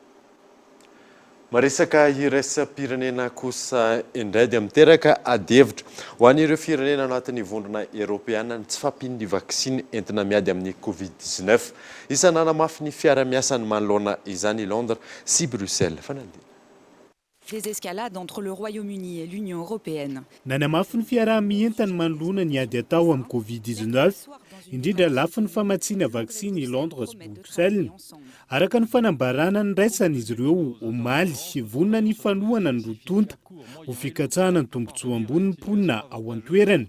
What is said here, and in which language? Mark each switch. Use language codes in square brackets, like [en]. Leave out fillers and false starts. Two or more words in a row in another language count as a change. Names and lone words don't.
[mg] Maresaka iraisam-pirenena kosa indray dia miteraka adihevitra ho an'ireo firenena anatin'ny vondrona Eropeana tsy fampiny ny vaksiny entina miady amin'ny Covid-19. Isany nanamafy ny fiara-miasan'ny manoloana izany Londres sy Bruxelles. Fanandiana. [fr] Des escalades entre le Royaume-Uni et l'Union européenne. [mg] Nanamafy ny fiaraha-mientany manoloana ny ady atao amin'ny Covid-19, indrindra lafy ny famatsiana vaksiny i Londres sy Bruxelles. Araka ny fanambarana ny raisan'izy ireo omaly vonina ny fanohana ny rotonta ho fikatsahana ny tombontsoa ambony ny mponina ao an-toerany.